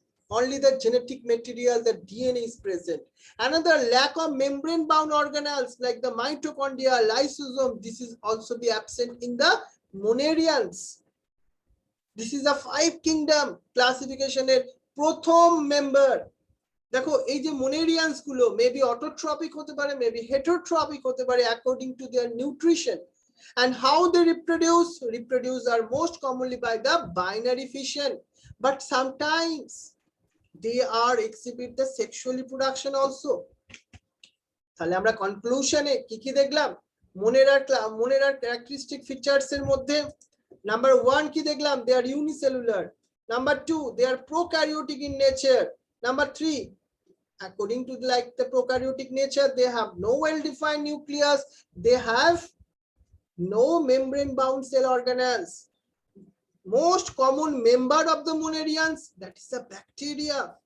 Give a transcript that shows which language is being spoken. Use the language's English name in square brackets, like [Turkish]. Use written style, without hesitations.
[English] Only the genetic material, the DNA is present. Another, lack of membrane bound organelles like the mitochondria, lysosome, this is also be absent in the Monerians. This is a 5 kingdom classification [Bangla] এর প্রথম member. দেখো এই যে মোনেরিয়ান্স গুলো maybe autotrophic হতে পারে, maybe হেটেরোট্রপিক হতে পারে [English] according to their nutrition. And how they reproduce are most commonly by the binary fission, but sometimes they are exhibit the sexual reproduction also. [Bangla] তাহলে আমরা কনক্লুশনে কি কি দেখলাম? মোনেরার ক্যারেক্টারিস্টিক ফিচার্স এর মধ্যে নাম্বার 1 কি দেখলাম? [English] they are unicellular. Number 2, they are prokaryotic in nature. Number 3, according to like the prokaryotic nature, they have no well-defined nucleus, they have no membrane bound cell organelles. Most common member of the Monerians, that is the bacteria.